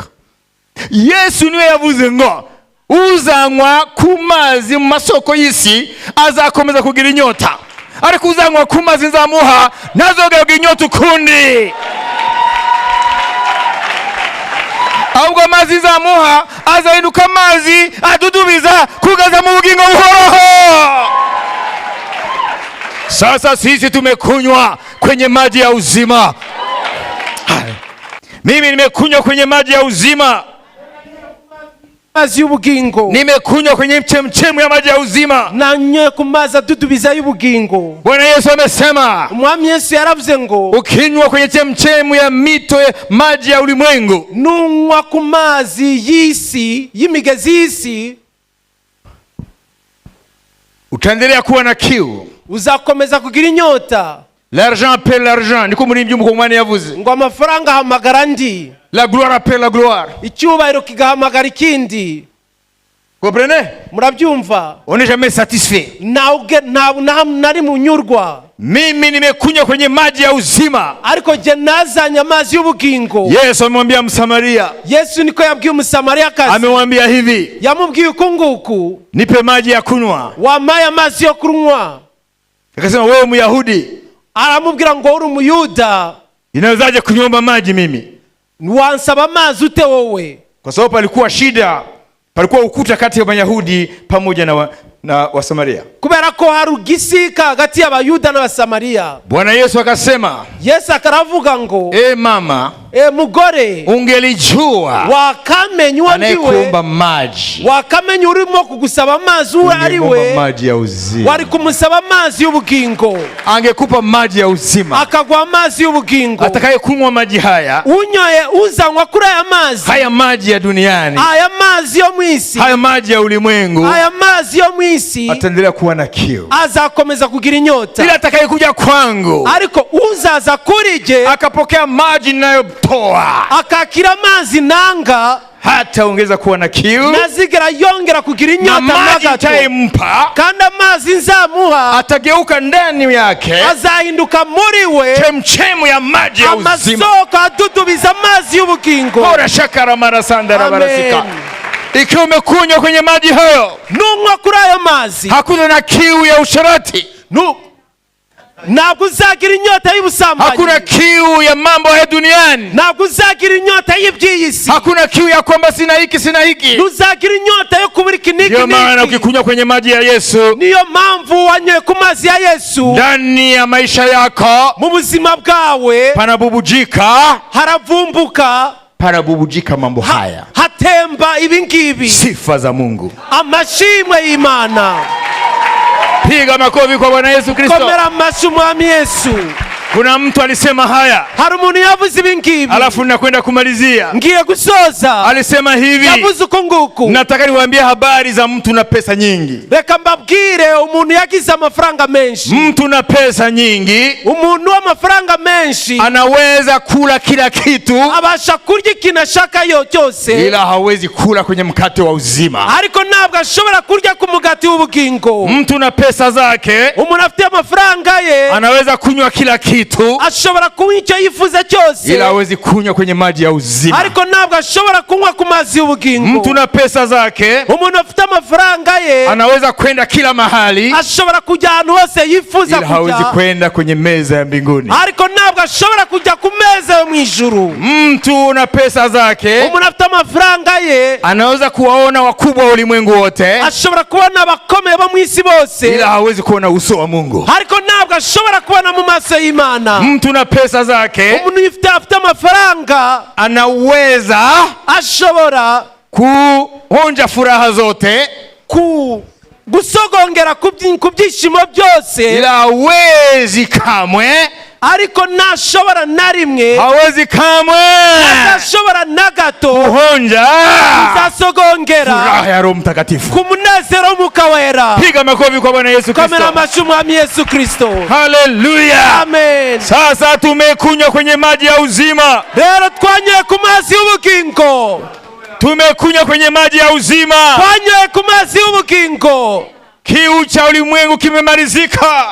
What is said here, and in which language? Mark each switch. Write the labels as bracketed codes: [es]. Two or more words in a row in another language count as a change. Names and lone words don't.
[rw] Yesu niwe yavuze ngo uzanywa ku mazi mu masoko y'isi azakomeza kugira inyota, ariko uzanywa ku mazi nzamuha ntazongera inyota ukundi. ahubwo amazi nzamuha azahinduka amazi adudubiza kugeza mu bugingo buhoraho. [sw] Sasa sisi tumekunywa kwenye maji ya uzima. Mimi nimekunywa kwenye maji ya uzima. [rw] Mazi y'ubugingo. [sw] Nimekunywa kwenye mchemchemu ya maji ya uzima. [rw] Nanyoye ku mazi adudubiza y'ubugingo. [sw] Bwana Yesu amesema. [rw] Umwami Yesu yaravuze ngo [sw] ukinywa kwenye mchemchemu ya mito ya maji ya ulimwengu, [rw] nunywa ku mazi y'isi y'imigezi y'isi, [sw] utaendelea kuwa na kiu, [rw] uzakomeza kugira inyota. [fr] L'argent appelle l'argent, [rw] niko muri by'umukomane yavuze ngo amafaranga ahamagara ndi, [fr] la gloire appelle la gloire, [rw] icyubahiro kigahamagara ikindi. [fr] Comprenez? [rw] Murabyumva? [fr] On n'est jamais satisfait. [rw] Nari munyurwa. [sw] Mimi nimekunywa kwenye maji ya uzima, [rw] ariko je nazanye amazi y'ubugingo. [sw] Yesu amemwambia Msamaria. [rw] Yesu niko yabwiye Msamaria kazi. [sw] Amemwambia hivi, [rw] yamubwiye uko nguku, [sw] nipe maji ya kunywa. [rw] Wampaye amazi yo kunywa. [sw] Akasema wewe Myahudi, [rw] aramubwira ngo uri Umuyuda, [sw] inawezaje kunyomba maji mimi? [rw] Wansaba amazi ute wowe? [sw] Kwa sababu palikuwa shida, palikuwa ukuta kati ya Wayahudi pamoja na Wasamaria. [rw] Kubera ko hari ugisika hagati y'Abayuda n'Abasamaria. [sw] Bwana Yesu akasema, [rw] Yesu akaravuga ngo [sw] mama, [rw] mugore, [sw] ungelijua [rw] wakamenye [sw] anayekuomba maji, [rw] wakamenye urimo kugusaba amazi uwo ari we, [sw] maji ya uzima, [rw] wari kumusaba amazi y'ubugingo, [sw] angekupa maji ya uzima, [rw] akagwa amazi y'ubugingo. [sw] atakaye kunywa maji haya, [rw] unyoye uzanywa kuri aya mazi, [sw] haya maji ya duniani, [rw] aya mazi yo mwisi, [sw] haya maji ya ulimwengu, [rw] aya mazi yo mwisi, [sw] ataendelea kuwa na kiu, [rw] azakomeza kugira inyota. [sw] ila atakaye kuja kwangu, [rw] ariko uzaza kuri je [sw] akapokea maji ninayotoa, [rw] akakira amazi nanga, [sw] hata ongeza kuwa na kiu, [rw] nazigera yongera kugira inyota. [sw] maji nitayempa, [rw] kandi amazi nzamuha [sw] atageuka ndani yake, [rw] azahinduka muri we [sw] chemchemu ya maji ya uzima, [rw] amasoko adudubiza amazi y'ubugingo. Bora shakara marasandara barasika. [sw] Ikiwa umekunywa kwenye maji hayo, [rw] nunywa kuri ayo mazi, [sw] hakuna na kiu ya usharati, [rw] ntabwo uzagira inyota y'ubusambanyi, [sw] hakuna kiu ya mambo ya duniani, [rw] ntabwo uzagira inyota y'iby'isi, [sw] hakuna kiu ya kwamba sina hiki sina hiki, [rw] ntuzagira inyota yo kubura iki n'iki. [sw] Ndio maana ukikunywa kwenye maji ya Yesu, [rw] niyo mpamvu wanyoye ku mazi ya Yesu, [sw] ndani ya maisha yako, [rw] mu buzima bwawe [sw] panabubujika, [rw] haravumbuka, [sw] panabubujika mambo haya, [rw] hatemba ibingibi, [sw] sifa za Mungu, [rw] amashimwe y'Imana. [sw] Piga makofi kwa Bwana Yesu Kristo. [rw] Komera amashyi Umwami Yesu. [sw] Kuna mtu alisema haya, [rw] hari umuntu yavuze ibingibi, [sw] alafu nakwenda kumalizia, [rw] ngiye gusoza. [sw] Alisema hivi, [rw] yavuze uko nguku, [sw] nataka niwaambie habari za mtu na pesa nyingi. [rw] Reka mbabwire umuntu yagize amafaranga menshi. [sw] Mtu na pesa nyingi, [rw] umuntu w'amafaranga menshi, [sw] anaweza kula kila kitu, [rw] abasha kurya ikintu ashaka cyose, [sw] ila hawezi kula kwenye mkate wa uzima. [rw] ariko ntabwo ashobora kurya ku mugati w'ubugingo. [sw] Mtu na pesa zake, [rw] umuntu afite amafaranga ye, [sw] anaweza kunywa kila kitu, [rw] ashobora kunywa icyo yifuza cyose, [sw] ila hawezi kunywa kwenye maji ya uzima. [rw] ariko ntabwo ashobora kunywa ku mazi y'ubugingo. [sw] Mtu na pesa zake, [rw] umuntu afite amafaranga ye, [sw] anaweza kwenda kila mahali, [rw] ashobora kujya ahantu hose yifuza [sw] ila hawezi [rw] kujya, [sw] kwenda kwenye meza ya mbinguni, [rw] ariko ntabwo ashobora kujya ku meza yo mu ijuru. [sw] Mtu na pesa zake, [rw] umuntu afite amafaranga ye, [sw] anaweza kuwaona wakubwa wa ulimwengu wote, [rw] ashobora kubona abakomeye bo mu isi bose, [sw] ila hawezi kuona uso wa Mungu, [rw] ariko ntabwo ashobora kubona mu maso y'Imana. [sw] Mtu na pesa zake, [rw] umuntu afite amafaranga, [sw] anaweza [rw] ashobora [sw] kuonja furaha zote, [rw] gusogongera ku byishimo byose, [sw] ila hawezi kamwe [rw] ariko ntashobora na rimwe, [sw] hawezi kamwe [rw] atashobora na gato [sw] kuhonja [rw] uzasogongera [sw] furaha ya Roho Mtakatifu. [rw] ku munezero w'Umwuka Wera. [sw] Piga makofi kwa Bwana Yesu [rw] Komera Kristo. amashyi Umwami Yesu Kristo. Haleluya. Amen. [sw] Sasa tumekunywa kwenye maji ya uzima. [rw] Rero twanyoye ku mazi y'ubugingo, [sw] Tumekunywa kwenye maji ya uzima. [rw] twanyoye ku mazi y'ubugingo. [sw] Kiu cha ulimwengu kimemalizika.